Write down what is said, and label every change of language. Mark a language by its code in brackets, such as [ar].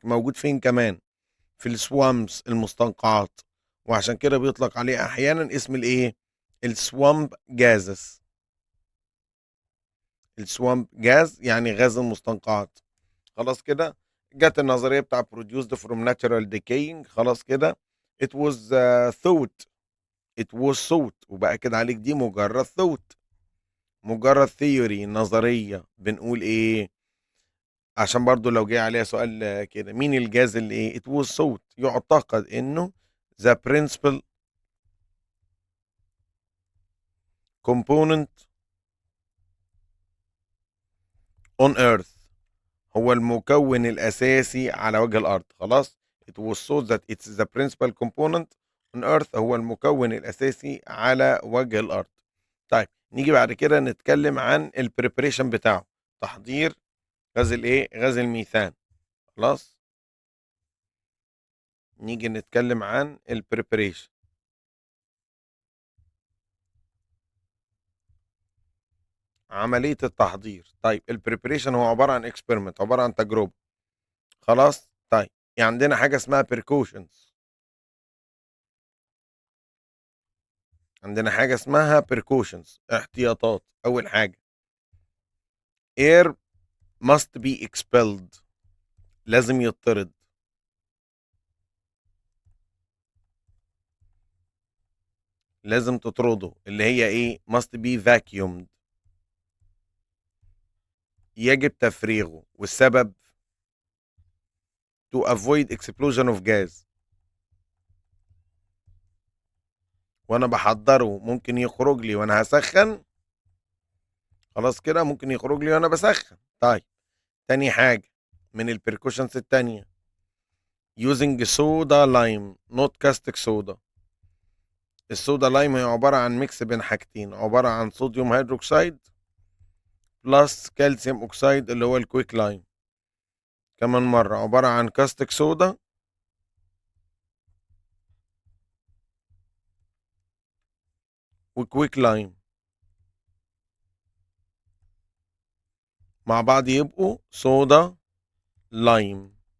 [ar] موجود فين كمان؟ في الswamps المستنقعات، وعشان كده بيطلق عليه أحيانًا اسم الإيه؟ الswamp gases. الswamp gas يعني غاز المستنقعات. خلاص كده، جات النظرية بتاع [en] produced from natural decaying. [ar] خلاص كده [en] it was thought. it was thought [ar] وبقى كده عليك دي مجرد thought، مجرد theory نظرية. بنقول إيه؟ عشان برضه لو جه عليها سؤال كده، مين الجاز اللي إيه؟ [en] it was thought [ar] يُعتقد إنه [en] the principal component on earth [ar] هو المكون الأساسي على وجه الأرض. [en] خلاص، it was thought that it's the principal component on earth [ar] هو المكون الأساسي على وجه الأرض. طيب، نيجي بعد كده نتكلم عن الpreparation بتاعه، تحضير غاز الإيه؟ غاز الميثان. خلاص، نيجي نتكلم عن الpreparation، عملية التحضير. طيب الpreparation هو عبارة عن experiment، عبارة عن تجربة. خلاص، طيب عندنا حاجة اسمها precautions. عندنا حاجة اسمها precautions احتياطات. أول حاجة [en] air must be expelled [ar] لازم يطرد. لازم تطرده اللي هي إيه؟ [en] must be vacuumed [ar] يجب تفريغه. والسبب [en] to avoid explosion of gas. [ar] وأنا باحضّره ممكن يخرج لي وأنا هاسخّن. خلاص كده، ممكن يخرج لي وأنا باسخّن. طيب، تاني حاجة من الprecautions التانية [en] using soda lime not caustic soda. [ar] الصودا لايم هي عبارة عن ميكس بين حاجتين، عبارة عن صوديوم هيدروكسيد بلس كالسيوم اوكسيد اللي هو الكويك لايم. كمان مرة عبارة عن كاستك صودا وكويك لايم مع بعض يبقوا صودا لايم.